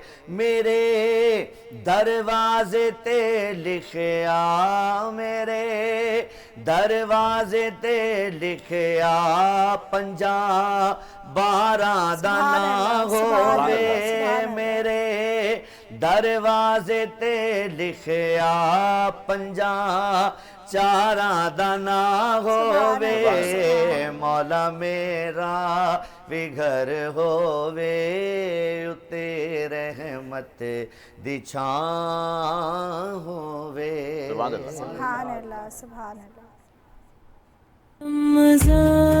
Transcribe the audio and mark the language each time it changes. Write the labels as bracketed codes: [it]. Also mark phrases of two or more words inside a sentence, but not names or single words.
[pa] میرے دروازے تے لکھیا، میرے دروازے تے لکھیا، 50-12 دا نام ہووے. میرے دروازے تے لکھیا، 50-4 دا نام ہووے. مولا میرا وی گھر ہووے اتے رحمت دی چھاں ہووے. [ar] سبحان الله. سبحان الله، سبحان الله. [pa] रमज़ान